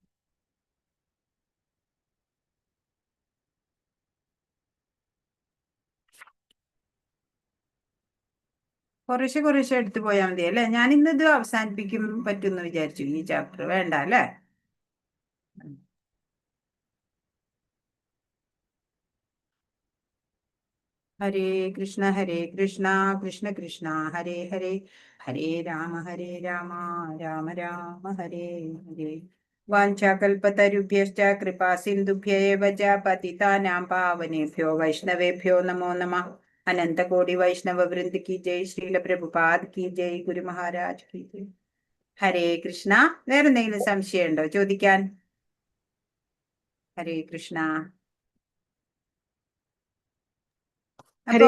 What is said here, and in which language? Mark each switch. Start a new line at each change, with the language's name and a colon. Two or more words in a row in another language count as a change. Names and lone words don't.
Malayalam: കുറേശ്ശെ എടുത്തു പോയാൽ മതി അല്ലെ? ഞാൻ ഇന്നിത് അവസാനിപ്പിക്കും പറ്റുമെന്ന് വിചാരിച്ചു, ഈ ചാപ്റ്റർ വേണ്ട അല്ലേ?
Sanskrit: ഹരേ കൃഷ്ണ കൃഷ്ണ കൃഷ്ണ ഹരേ ഹരേ, ഹരേ രാമ രാമ രാമ ഹരേ ഹരേ. വാഞ്ചാകൽപതരുഭ്യശ്ച കൃപാ സിന്ധുഭ്യ ഏവ ച പതിതാനാം പാവനേഭ്യോ വൈഷ്ണവേഭ്യോ നമോ നമഃ.
Hindi: अनन्तकोटि वैष्णव वृन्द की जय। श्रील प्रभुपाद की जय. गुरु महाराज की जय.
Malayalam: ഹരേ കൃഷ്ണ. വേറെ എന്തെങ്കിലും സംശയം ഉണ്ടോ ചോദിക്കാൻ? ഹരേ കൃഷ്ണ. ഹരേ